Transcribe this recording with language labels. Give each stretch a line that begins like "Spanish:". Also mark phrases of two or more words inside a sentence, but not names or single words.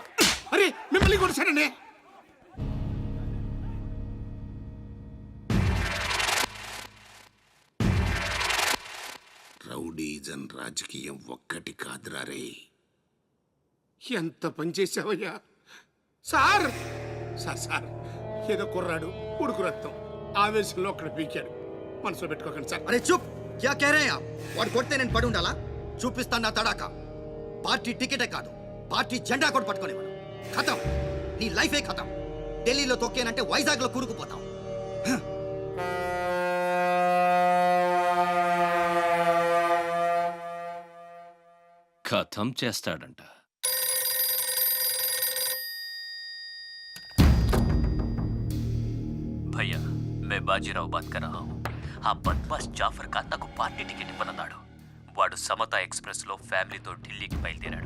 Telugu: అరే మిమ్మల్ని కొట్టేశాడండి. రౌడీజన్ రాజకీయం ఒక్కటి కాదురా రే. ఎంత పనిచేసావయ్యా సార్. సార్ సార్ ఏదో కుర్రాడు ఉడుకు రక్తం ఆవేశంలో ఒక్కడ పీకాడు, మనసులో పెట్టుకోకండి సార్. అరే చూప్,
Hindi: क्या कह रहे आप?
Telugu: వాడు కొడితే నేను పడి ఉండాలా? చూపిస్తాను నా తడాక. పార్టీ టికెటే కాదు, పార్టీ జెండా కూడా పట్టుకునేవాడు. ఖతం, నీ లైఫే ఖతం. ఢిల్లీలో తొక్కేనంటే వైజాగ్ లో కూరుకుపోతాం. ఖతం చేస్తాడంట.
Hindi: भैया मैं बाजीराव बात कर रहा हूँ.
Telugu: ఆ బద్మాస్ జాఫర్ ఖాన్ నాకు పార్టీ టికెట్ ఇవ్వనన్నాడు. వాడు సమతా ఎక్స్ప్రెస్ లో ఫ్యామిలీతో ఢిల్లీకి బయలుదేరాడు.